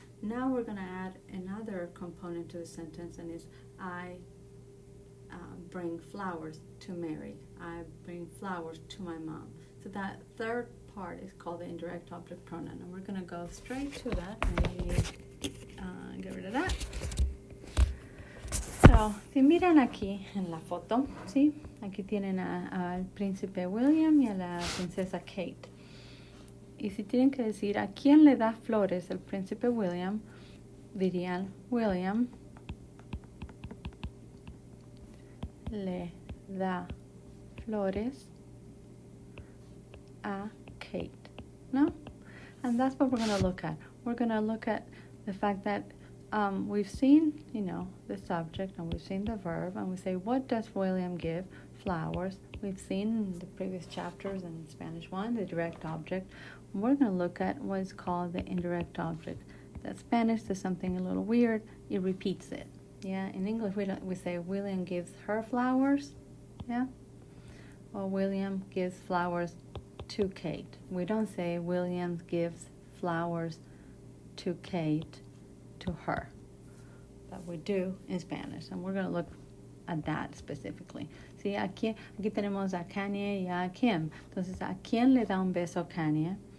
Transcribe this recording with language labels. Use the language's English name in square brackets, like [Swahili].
[English] Now we're going to add another component to the sentence, and it's I bring flowers to Mary, I bring flowers to my mom. So that third part is called the indirect object pronoun, and we're going to go straight to that. And get rid of that. [Spanish] So, si miran aquí en la foto, ¿sí? Aquí tienen al príncipe William y a la princesa Kate. Y si tienen que decir a quién le da flores el príncipe William, dirían William le da flores a Kate, no? [English] And that's what we're going to look at. We're going to look at the fact that we've seen, the subject, and we've seen the verb, and we say, what does William give? Flowers. We've seen in the previous chapters in Spanish 1, the direct object. We're going to look at what is called the indirect object. That Spanish does something a little weird. It repeats it. Yeah, in English we say William gives her flowers. Yeah, or William gives flowers to Kate. We don't say William gives flowers to Kate to her. That we do in Spanish, and we're going to look at that specifically. [Spanish] Sí, aquí tenemos a Kanye y a Kim. Entonces, ¿a quién le da un beso Kanye?